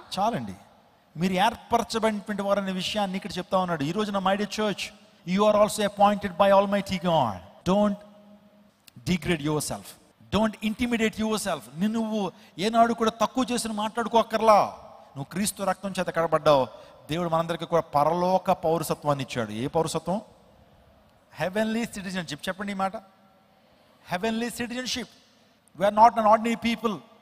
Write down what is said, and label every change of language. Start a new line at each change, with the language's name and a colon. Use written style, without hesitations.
Telugu: చాలండి, మీరు ఏర్పరచబడినటువంటి వారు అనే విషయాన్ని ఇక్కడ చెప్తా ఉన్నాడు. ఈ రోజున
English: My dear church, you are also appointed by Almighty God. Don't degrade yourself, don't intimidate yourself.
Telugu: నువ్వు ఏనాడు కూడా తక్కువ చేసిన మాట్లాడుకోకర్లా. నువ్వు క్రీస్తు రక్తం చేత కడబడ్డావు. దేవుడు మనందరికీ కూడా పరలోక పౌరసత్వాన్ని ఇచ్చాడు. ఏ పౌరసత్వం? Heavenly citizenship. చెప్పండి ఈ మాట, heavenly citizenship.
English: We are not an ordinary people.